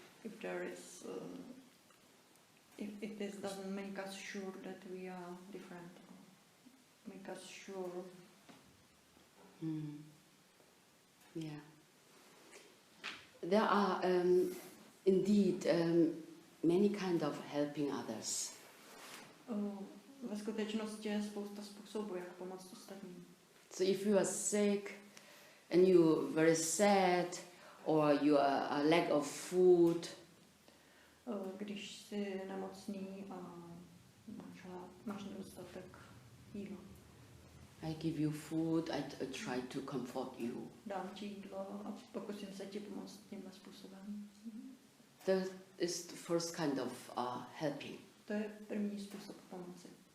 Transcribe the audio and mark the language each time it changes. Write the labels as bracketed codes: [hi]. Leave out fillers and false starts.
[en] If there is, if this doesn't make us sure that we are different, make us sure. Yeah. There are indeed many kind of helping others. [cs] Ve skutečnosti je spousta způsobů, jak pomoct ostatním. [en] So if you are sick and you very sad or you are a lack of food, [cs] Když jsi nemocný a máš nedostatek jídla, [en] I give you food, I try to comfort you. [cs] dám ti jídlo a pokusím se ti pomoct tímhle způsobem. [en] That is the first kind of helping. [cs] To je první způsob pomoci.